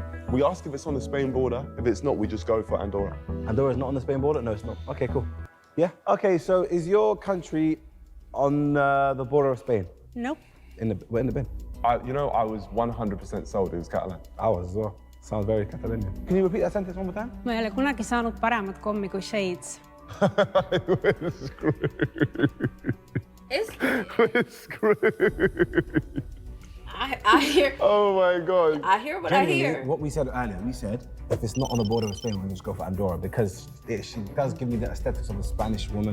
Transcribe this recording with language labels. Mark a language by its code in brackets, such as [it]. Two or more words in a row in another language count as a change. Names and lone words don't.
[en] We ask if it's on the Spain border. If it's not, we just go for Andorra. Andorra's not on the Spain border? No, it's not. Okay, cool. Yeah. Okay, so is your country on the border of Spain? Nope. Where in the bin? I was 100% sold it was Catalan. I was as well. Sounds very Catalonian. Can you repeat that sentence one more time? [et] Ma ei ole kunagi saanud paremat kommi kui shades. [en] We're screwed. We're screwed. I hear. Oh my God. I hear what I hear. What we said earlier, we said if it's not on the border of Spain, we'll just go for Andorra because she does give me the aesthetics of a Spanish woman.